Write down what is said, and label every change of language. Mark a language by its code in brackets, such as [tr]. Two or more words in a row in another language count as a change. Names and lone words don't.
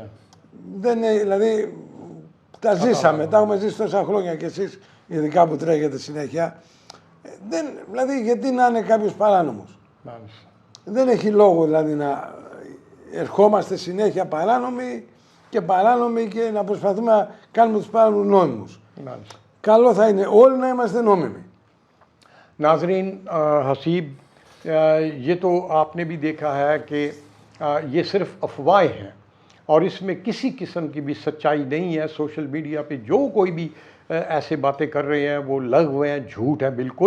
[el] Δεν είναι, δηλαδή, τα ζήσαμε, τα έχουμε ζήσει τόσα χρόνια κι εσείς, ειδικά που τρέχετε συνέχεια. Δηλαδή, γιατί να είναι κάποιος παράνομος. Μάλιστα. Δεν έχει λόγο δηλαδή να ερχόμαστε συνέχεια παράνομοι και να προσπαθούμε να κάνουμε τους παράνομους νόμιμους. Μάλιστα. Καλό θα είναι όλοι να είμαστε νόμιμοι. [ur] ناظرین، حسیب، یہ تو آپ نے بھی دیکھا ہے کہ یہ صرف افواہیں ہیں اور اس میں کسی قسم کی بھی سچائی نہیں ہے. [en] social media [ur] پہ جو کوئی بھی ایسے باتیں کر رہے ہیں وہ لغو ہیں، جھوٹ ہے بالکل.